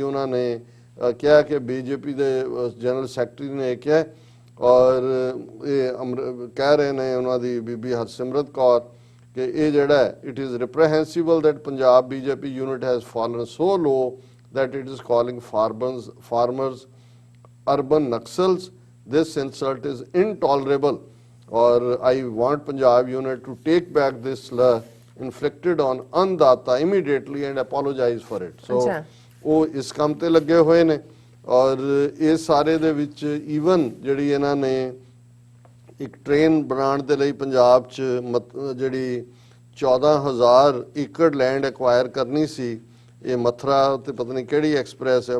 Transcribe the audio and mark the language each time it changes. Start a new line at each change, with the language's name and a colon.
Punjabi: ਉਹਨਾਂ ਨੇ ਕਿਹਾ ਕਿ ਬੀਜੇਪੀ ਦੇ ਜਨਰਲ ਸੈਕਟਰੀ ਨੇ ਕਿਹਾ ਔਰ ਇਹ ਕਹਿ ਰਹੇ ਨੇ ਉਹਨਾਂ ਦੀ ਬੀਬੀ ਹਰਸਿਮਰਤ ਕੌਰ ਕਿ ਇਹ ਜਿਹੜਾ
English: It is reprehensible that Punjab BJP unit has fallen so low that it is calling farmers urban naxals. This insult is intolerable, or I want Punjab unit to take back this slur inflicted on Andata immediately and apologize for it.
Punjabi: So ਉਹ ਇਸ ਕੰਮ ਤੇ ਲੱਗੇ ਹੋਏ ਨੇ। ਔਰ ਇਹ ਸਾਰੇ ਦੇ ਵਿੱਚ ਈਵਨ ਜਿਹੜੀ ਇਹਨਾਂ ਨੇ ਇੱਕ ਟ੍ਰੇਨ ਬਣਾਉਣ ਦੇ ਲਈ ਪੰਜਾਬ 'ਚ ਜਿਹੜੀ 14,000 ਏਕੜ ਲੈਂਡ ਐਕਵਾਇਰ ਕਰਨੀ ਸੀ, ਇਹ ਮਥੁਰਾ ਤੇ ਪਤਾ ਨਹੀਂ ਕਿਹੜੀ ਐਕਸਪ੍ਰੈਸ ਹੈ।